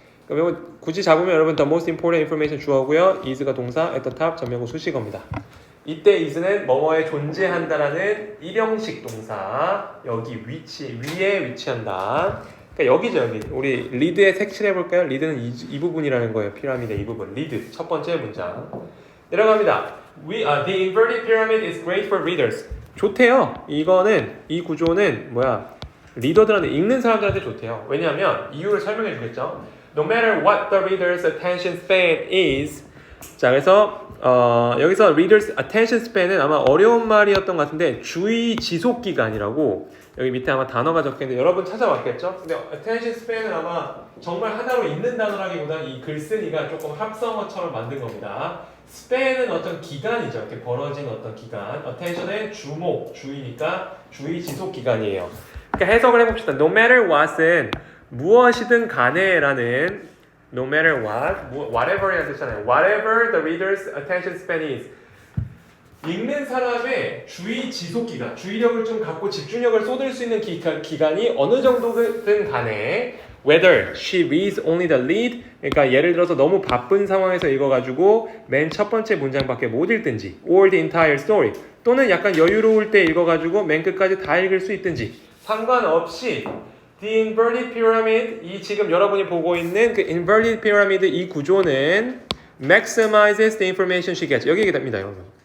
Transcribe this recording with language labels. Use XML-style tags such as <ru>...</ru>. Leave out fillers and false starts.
<ko>그러면 굳이 잡으면 여러분</ko> <en>the most important information</en> <ko>주어고요. is가 동사,</ko> <en>at the top</en> <ko>전명구 수식어입니다. 이때 is는 뭐뭐에 존재한다라는 일형식 동사, 여기 위치, 위에 위치한다. 그러니까 여기죠, 여기. 우리 리드에 색칠해 볼까요? 리드는 이 부분이라는 거예요. 피라미드의 이 부분. 리드 첫 번째 문장. 내려갑니다.</ko> <en>The inverted pyramid is great for readers.</en> <ko>좋대요. 이거는 이 구조는 뭐야? 리더들한테 읽는 사람들한테 좋대요. 왜냐하면 이유를 설명해 주겠죠.</ko> <en>No matter what the reader's attention span is.</en> <ko>자, 그래서 여기서 reader's attention span은 아마 어려운 말이었던 것 같은데 주의 지속 기간이라고 여기 밑에 아마 단어가 적혀있는데 여러분 찾아봤겠죠? 근데 attention span은 아마 정말 하나로 있는 단어라기보다는 이 글쓴이가 조금 합성어처럼 만든 겁니다. span은 어떤 기간이죠. 이렇게 벌어진 어떤 기간. attention은 주목, 주의니까 주의 지속 기간이에요. 그러니까 해석을 해봅시다. No matter what은 무엇이든 간에라는 no matter what, whatever이라는 뜻이잖아요.</ko> <en>Whatever the reader's attention span is.</en> <ko>읽는 사람의 주의 지속 기간, 주의력을 좀 갖고 집중력을 쏟을 수 있는 기간이 어느 정도든 간에</ko> <en>whether she reads only the lead,</en> <ko>그러니까 예를 들어서 너무 바쁜 상황에서 읽어가지고 맨 첫 번째 문장밖에 못 읽든지</ko> <en>or the entire story,</en> <ko>또는 약간 여유로울 때 읽어가지고 맨 끝까지 다 읽을 수 있든지 상관없이 The inverted pyramid, 이 지금 여러분이 보고 있는 그 inverted pyramid 이 구조는</ko> <en>maximizes the information she gets.</en> <ko>여기 얘기됩니다, 여러분.</ko>